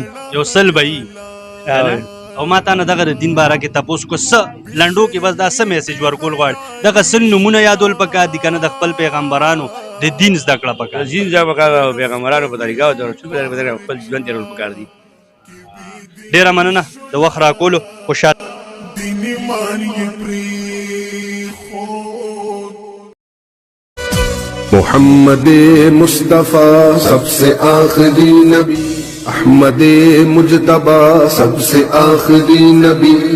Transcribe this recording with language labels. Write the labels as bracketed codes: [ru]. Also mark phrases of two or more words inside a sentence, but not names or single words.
[ps] یو 100 به وي او ما تا نه دغه د دین باره کې تپوس کو څه لنډو کې بس دا څه میسج ورکول غواړي دغه 100 نومونه یادول پکار دي که نه د خپل پیغمبرانو د دین زده کړه پکار دي دین زده پکار پیغمبرانو په طریقه او د رسول په طریقه خپل ژوند تېرول پکار دي ډېره مننه د وخت راکولو خوشحال [ur] محمد مصطفیٰ سب سے آخری نبی احمد مجتبی سب سے آخری نبی